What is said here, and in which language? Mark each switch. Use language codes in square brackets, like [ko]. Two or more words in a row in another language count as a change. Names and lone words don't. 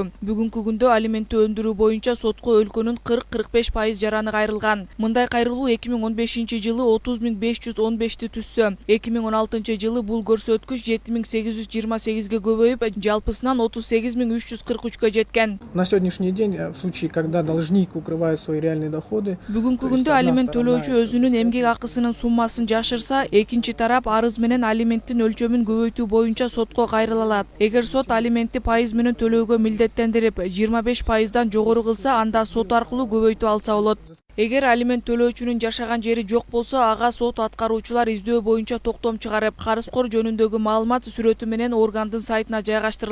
[ky] Бүгүнкү күндө алиментти өндүрүү боюнча сотко өлкөнүн 40-45% жараны кайрылган. Мындай кайрылуу 2015-жылы 30.515 түссө, 2016-жылы бул көрсөткүч 7.828 көбөйүп, жалпысынан 38.343 жеткен. [ru] На сегодняшний день в случае, когда должник укрывает свои реальные доходы, [ky] Бүгүнкү күндө алимент төлөөчү өзүнүн эмгек акысынын суммасын жашырса, экинчи тарап арыз менен алименттин өлчөмүн көбөйтүү боюнча сотко кайрыла алат. Эгер сот алиментти пайыз менен төлөөгө милдеттендирип, 25%дан жогору кылса, анда сот аркылуу көбөйтүп алса болот. Эгер алимент төлөөчүнүн жашаган жери жок болсо, ага сот аткаруучулар издөө боюнча токтом чыгарып, карызкор жөнүндөгү маалымат сүрөтү менен органдын сайтына жайгаштырылат.